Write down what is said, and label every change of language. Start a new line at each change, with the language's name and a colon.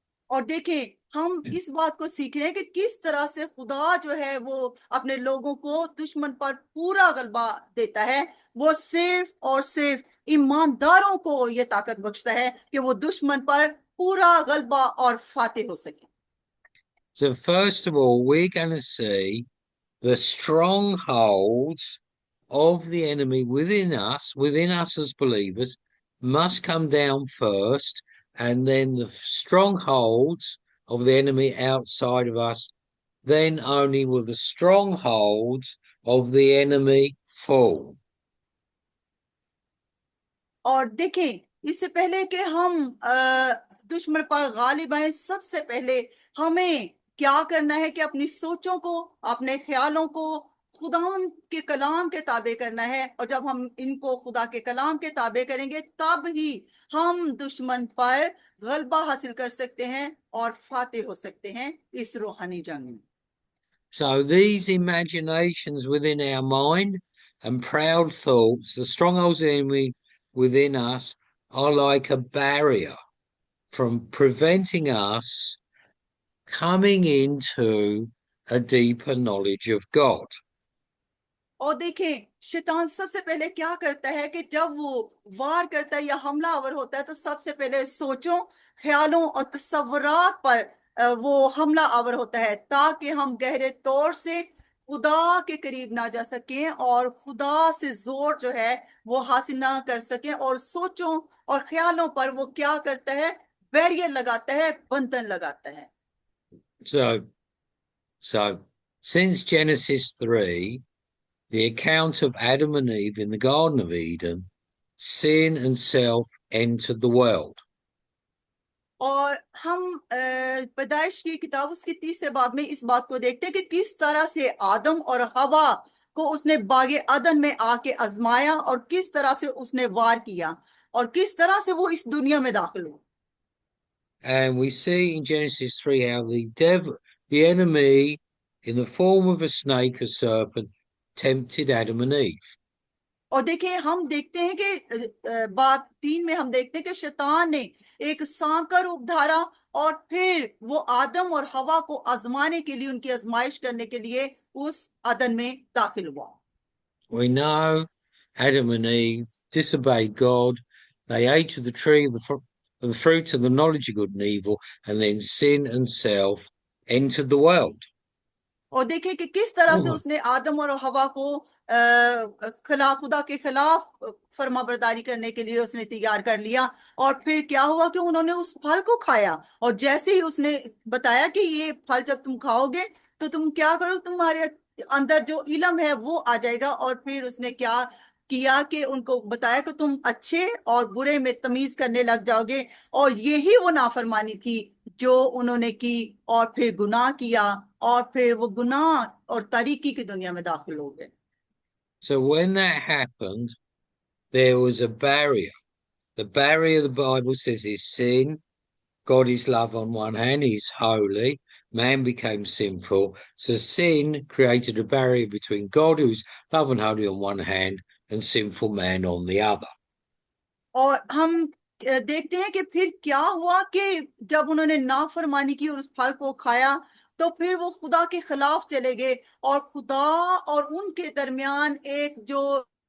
Hindi: और देखें हम इस बात को सीख रहे हैं कि किस तरह से खुदा जो है वो अपने लोगों को दुश्मन पर पूरा गलबा देता है। वो सिर्फ और सिर्फ ईमानदारों को ये ताकत बख्शता है कि वो दुश्मन पर पूरा गलबा और फातेह हो सके।
English: So first of all, we're going to see the strongholds of the enemy within us as believers must come down first, and then the strongholds of the enemy outside of us, then only will the strongholds of the enemy fall.
Hindi: और देखें इससे पहले कि हम दुश्मन पर गालिब आए, सबसे पहले हमें क्या करना है कि अपनी सोचों को, अपने ख्यालों को खुदावन के कलाम के ताबे करना है। और जब हम इनको खुदा के कलाम के ताबे करेंगे तब ही हम दुश्मन पर गलबा हासिल कर सकते हैं और फातेह हो सकते हैं इस रूहानी जंग में।
English: So these imaginations within our mind and proud thoughts, the strongholds of the enemy within us, are like a barrier from preventing us coming into a deeper knowledge of God.
Hindi: और देखें शैतान सबसे पहले क्या करता है कि जब वो वार करता है या हमलावर होता है तो सबसे पहले सोचों, ख्यालों और तस्वुरात पर वो हमला आवर होता है ताकि हम गहरे तौर से खुदा के करीब ना जा सकें और खुदा से जोर जो है वो हासिल ना कर सकें। और सोचों और ख्यालों पर वो क्या करता है, बैरियर लगाता है, बंधन लगाता है।
English: So since Genesis 3, the account of Adam and Eve in the Garden of Eden, sin and self entered the world.
Hindi: और हम पैदाइश की किताब उसकी 30 बाब में इस बात को देखते हैं कि किस तरह से आदम और हवा को उसने बागे अदन में आके आजमाया और किस तरह से उसने वार किया और किस तरह से वो इस दुनिया में दाखिल हुआ।
English: And we see in Genesis 3 how the enemy, in the form of a snake, a serpent, tempted Adam and Eve.
Hindi: और देखिए हम देखते हैं कि बात 3 में हम देखते हैं कि शैतान ने एक सांप का रूप धारा और फिर वो आदम और हवा को आजमाने के लिए, उनकी आजमाइश करने के लिए उस अदन में दाखिल हुआ।
English: We know Adam and Eve disobeyed God. They ate of the tree of of the fruit of the knowledge of good and evil, and then sin and self entered the world.
Hindi: और देखिए कि किस तरह से उसने आदम और हवा को खुदा के खिलाफ फर्माबरदारी करने के लिए उसने तैयार कर लिया। और फिर क्या हुआ कि उन्होंने उस फल को खाया, और जैसे ही उसने बताया कि ये फल जब तुम खाओगे तो तुम क्या करो, तुम्हारे अंदर जो इल्म है वो आ जाएगा। और फिर उसने क्या किया कि उनको बताया कि तुम अच्छे और बुरे में तमीज करने लग जाओगे। और यही वो नाफरमानी थी जो उन्होंने की, और फिर गुनाह किया, और फिर वो गुनाह और तारीकी की दुनिया में दाखिल हो गए।
English: So when that happened, there was a barrier. The barrier the Bible says is sin. God is love on one hand, he's holy. Man became sinful. So sin created a barrier between God, who's love and holy on one hand, and sinful man on the other.
Hindi: और हम देखते हैं कि फिर क्या हुआ कि जब उन्होंने नाफरमानी की और उस फल को खाया तो फिर वो खुदा के खिलाफ चले गए, और खुदा और उनके दरमियान एक जो